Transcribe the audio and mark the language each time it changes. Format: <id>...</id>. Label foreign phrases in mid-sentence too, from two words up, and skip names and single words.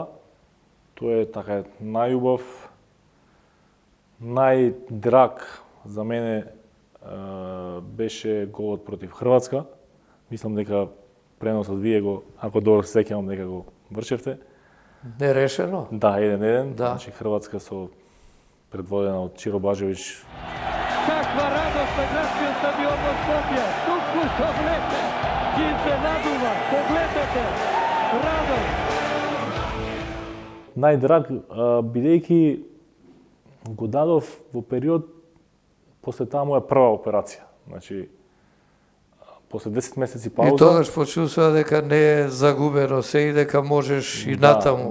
<mk>Тоа е така најубав, најдраг за мене беше голот против Хрватска. Мислам дека преносот вие го, ако добро се сеќавам, дека го вршевте. Нерешено? Да, 1-1. Да. Значи Хрватска со предводена од Чиро Бажевич.</mk> <sr>Kakva radost na gradskom stadionu Skopje. Tuku što glete. Kim se naduva. Pogledajte. Radost.</sr> <mk>Најдраг, бидејќи го дадов во период после таа моја прва операција. Значи, после 10 месеци пауза. И тогаш почувствува дека не е загубено се и дека можеш и натаму</mk>